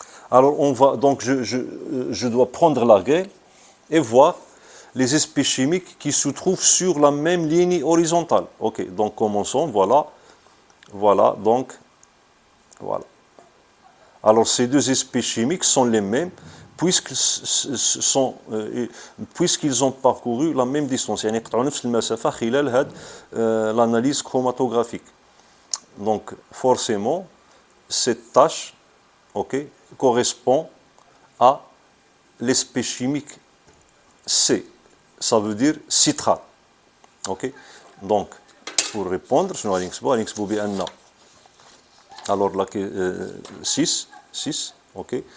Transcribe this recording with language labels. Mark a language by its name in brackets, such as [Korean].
[French] Alors, je dois prendre la règle et voir les espèces chimiques qui se trouvent sur la même ligne horizontale. Ok, donc commençons, voilà. Voilà, donc, voilà. Alors, ces deux espèces chimiques sont les mêmes puisqu'ils ont parcouru la même distance. [Arabic] يعني يقطعوا نفس المسافة خلال هذه [French] l'analyse chromatographique. Donc, forcément, cette tâche, okay, correspond à l'espèce chimique C. Ça veut dire citrate. Okay? Donc, pour répondre, je vais vous dire alors, 6, ok.